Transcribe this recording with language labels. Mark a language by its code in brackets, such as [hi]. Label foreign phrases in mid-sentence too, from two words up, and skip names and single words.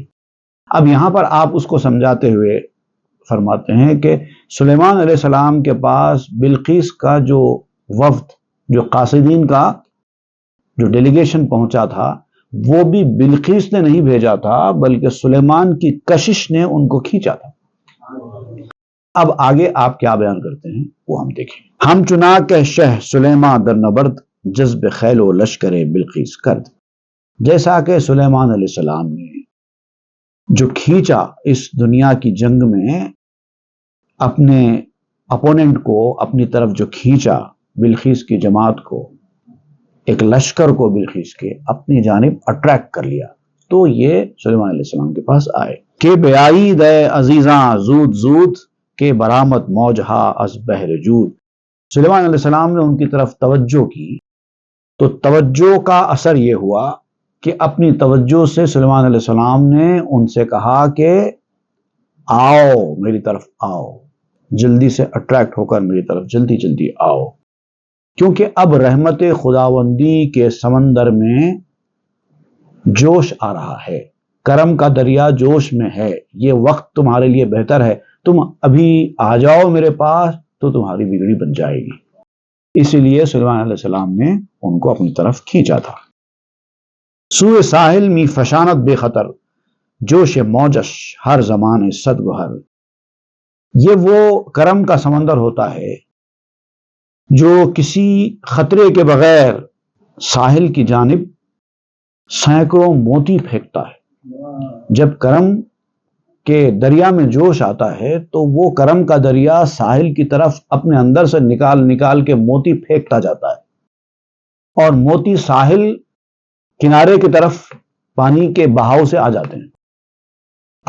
[ur] اب یہاں پر آپ اس کو سمجھاتے ہوئے فرماتے ہیں کہ سلیمان علیہ السلام کے پاس بلقیس کا جو وفد، جو قاصدین کا جو ڈیلیگیشن پہنچا تھا، وہ بھی بلقیس نے نہیں بھیجا تھا، بلکہ سلیمان کی کشش نے ان کو کھینچا تھا۔ اب آگے آپ کیا بیان کرتے ہیں وہ ہم دیکھیں۔ [fa] ہم چنا کہ شہ سلیمان در نبرد، جذب خیل و لشکر بلقیس کرد۔ [ur] جیسا کہ سلیمان علیہ السلام نے جو کھینچا اس دنیا کی جنگ میں، اپنے اپوننٹ کو اپنی طرف جو کھینچا، بلقیس کی جماعت کو، ایک لشکر کو بلقیس کے اپنی جانب اٹریکٹ کر لیا، تو یہ سلیمان علیہ السلام کے پاس آئے کہ [fa] بیائی دے عزیزاں زود زود کے برآمد موجہا از بحر جود۔ [ur] سلیمان علیہ السلام نے ان کی طرف توجہ کی، تو توجہ کا اثر یہ ہوا کہ اپنی توجہ سے سلیمان علیہ السلام نے ان سے کہا کہ آؤ میری طرف آؤ، جلدی سے اٹریکٹ ہو کر میری طرف جلدی جلدی آؤ، کیونکہ اب رحمت خداوندی کے سمندر میں جوش آ رہا ہے، کرم کا دریا جوش میں ہے، یہ وقت تمہارے لیے بہتر ہے، تم ابھی آ جاؤ میرے پاس تو تمہاری بگڑی بن جائے گی۔ اسی لیے سلیمان علیہ السلام نے ان کو اپنی طرف کھینچا تھا۔ [fa] سوئے ساحل می فشانت بے خطر، جوش موجش ہر زمان صد گہر۔ [ur] یہ وہ کرم کا سمندر ہوتا ہے جو کسی خطرے کے بغیر ساحل کی جانب سینکڑوں موتی پھینکتا ہے۔ جب کرم کے دریا میں جوش آتا ہے تو وہ کرم کا دریا ساحل کی طرف اپنے اندر سے نکال کے موتی پھینکتا جاتا ہے، اور موتی ساحل کنارے کی طرف پانی کے بہاؤ سے آ جاتے ہیں۔